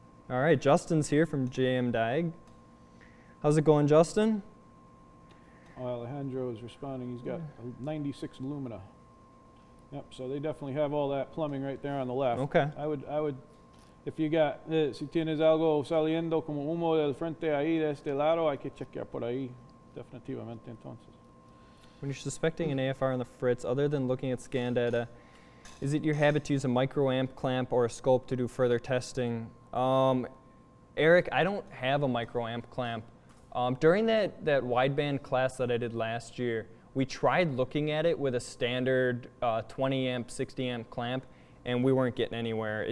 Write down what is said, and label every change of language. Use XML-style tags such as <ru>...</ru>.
<en>All right, Justin's here from JM Diag. How's it going, Justin? Alejandro is responding. He's got a 96 Lumina. Yep, so they definitely have all that plumbing right there on the left. Okay. I would, if you got,</en> <es>si tienes algo saliendo como humo del frente ahí de este lado, hay que chequear por ahí, definitivamente entonces.</es> <en>When you're suspecting an AFR on the Fritz, other than looking at scan data, is it your habit to use a microamp clamp or a scope to do further testing? Eric, I don't have a microamp clamp. During that wideband class that I did last year, we tried looking at it with a standard 20 amp, 60 amp clamp, and we weren't getting anywhere.</en>